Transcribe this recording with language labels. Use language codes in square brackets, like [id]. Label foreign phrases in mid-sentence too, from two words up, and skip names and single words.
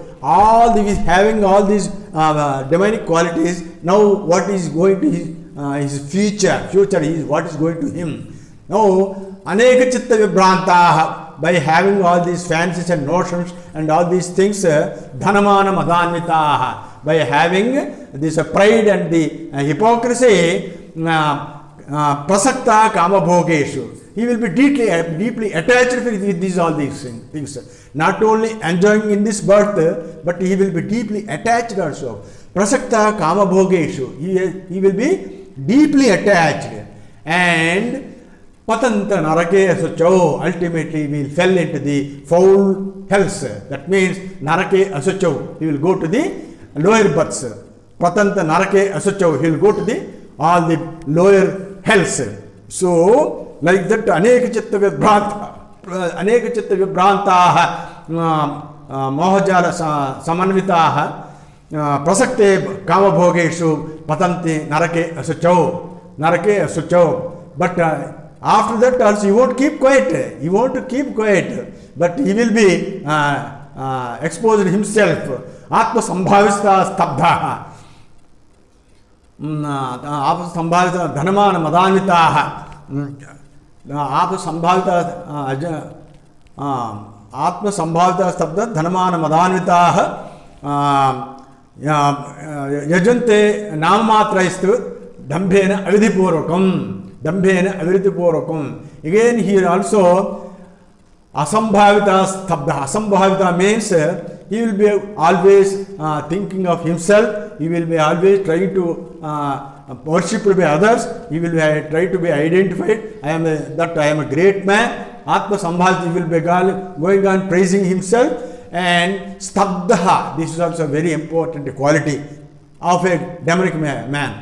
[en] All these, having all these demonic qualities, now what is going to his future is what is going to him. Now, [sa] अनेक चित्त विभ्रान्ताः, [en] by having all these fancies and notions and all these things, [sa] धनमान मदान्विताः, [en] by having this pride and the hypocrisy, [sa] प्रसक्ताः काम भोगेषु. [en] He will be deeply attached with all these things. Not only enjoying in this birth, but he will be deeply attached also. [sa] प्रसक्ताः काम भोगेषु. [en] He will be deeply attached. [sa] And पतन्ति नरके अशुचौ. [en] Ultimately, he will fell into the foul hells. That means [sa] नरके अशुचौ. [en] He will go to the lower births. [sa] पतन्ति नरके अशुचौ. [en] He will go to all the lower hells. So, like that, [sa] अनेक चित्त विभ्रान्ताः मोहजाल समावृताः प्रसक्ताः कामभोगेषु पतन्ति नरके अशुचौ. [en] But after that also he won't keep quiet. He won't keep quiet, but he will be exposed himself. [sa] आत्म सम्भाविताः स्तब्धा। आत्म सम्भाविताः धनमान मदान्विताः. आत्म सम्भाविताः स्तब्धा धनमान मदान्विताः. यजन्ते नाममात्रैस्तु दम्भेन अविधिपूर्वकम्. [en] Again here also [sa] असम्भाविताः स्तब्धा. [en] Asambhavita means he will be always thinking of himself. He will be always trying to worshipped by others. He will try to be identified. I am a great man. [sa] आत्म सम्भाविताः, [en] he will be going on praising himself. And stabdaha, this is also a very important quality of a demonic man.